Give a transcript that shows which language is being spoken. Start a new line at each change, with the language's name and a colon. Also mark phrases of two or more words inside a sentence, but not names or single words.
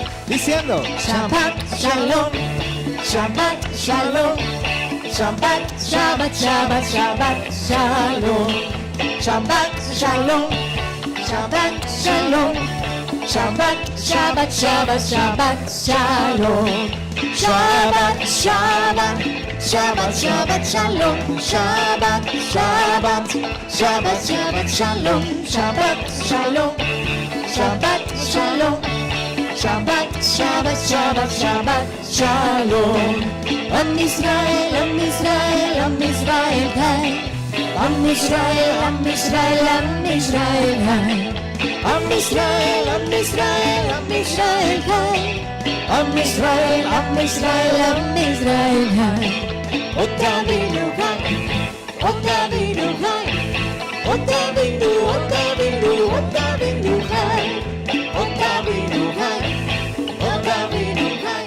Spanish: Diciendo.
Hebrew: שבת שלום שבת שלום שבת שבת שבת שבת שלום שבת שלום שבת שלום שבת שבת שבת שבת שלום שבת שבת שבת שבת שלום שבת שבת שבת שבת שלום שבת שלום שבת שלום. שבת שבת שבת שבת שלום. עם ישראל עם ישראל עם ישראל חי. עם ישראל עם ישראל עם ישראל חי. עם ישראל עם ישראל עם ישראל חי. עם ישראל עם ישראל עם ישראל, Hai. עוד אבינו חי עוד אבינו חי. עוד אבינו עוד אבינו עוד אבינו חי. עוד אבינו חי עוד אבינו חי.